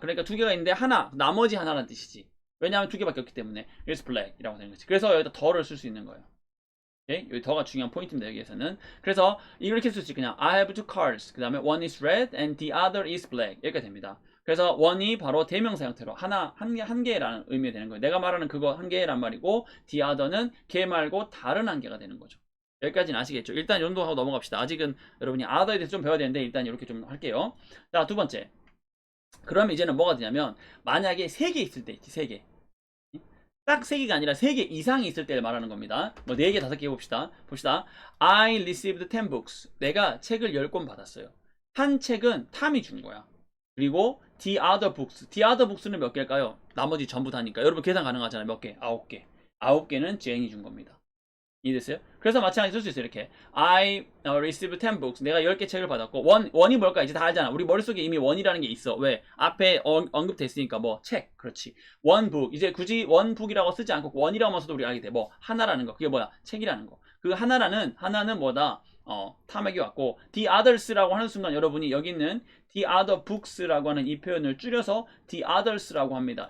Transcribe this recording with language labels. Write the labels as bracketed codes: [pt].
[ko] 그러니까 두 개가 있는데 하나, 나머지 하나라는 뜻이지. 왜냐하면 두 개밖에 없기 때문에 [en] is black [ko] 이라고 되는 거지. 그래서 여기다 더를 쓸 수 있는 거예요. 오케이? 여기 더가 중요한 포인트입니다. 여기에서는. 그래서 이렇게 쓸 수 있지. 그냥 [en] I have two cars. [ko] 그 다음에 [en] one is red and the other is black. [ko] 여기까지 됩니다. 그래서 one이 바로 대명사 형태로 한 개라는 의미가 되는 거예요. 내가 말하는 그거 한 개란 말이고 [en] the other [ko] 는 걔 말고 다른 한 개가 되는 거죠. 여기까지는 아시겠죠? 일단 이 정도 하고 넘어갑시다. 아직은 여러분이 other에 대해서 좀 배워야 되는데 일단 이렇게 좀 할게요. 자, 두 번째. 그러면 이제는 뭐가 되냐면 만약에 세 개 있을 때 있지. 세 개. 딱 3개가 아니라 3개 이상이 있을 때를 말하는 겁니다. 뭐 4개, 5개 봅시다. [en] I received 10 books. [ko] 내가 책을 10권 받았어요. 한 책은 탐이 준 거야. 그리고 [en] the other books. the other books [ko] 는 몇 개일까요? 나머지 전부 다니까. 여러분 계산 가능하잖아요. 몇 개? 9개. 9개는 제인이 준 겁니다. 이해됐어요? 그래서 마찬가지로 쓸 수 있어요. 이렇게 [en] I received 10 books. [ko] 내가 10개 책을 받았고 원이 뭘까? 이제 다 알잖아. 우리 머릿속에 이미 원이라는 게 있어. 왜? 앞에 언급됐으니까 뭐 책. 그렇지. [en] one book. [ko] 이제 굳이 [en] one book [ko] 이라고 쓰지 않고 원이라고만 써도 우리가 알게 돼. 뭐 하나라는 거. 그게 뭐야? 책이라는 거. 그 하나는 뭐다? 탐욕이 왔고 the others라고 하는 순간 여러분이 여기 있는 [en] the other books [ko] 라고 하는 이 표현을 줄여서 [en] the others [ko] 라고 합니다.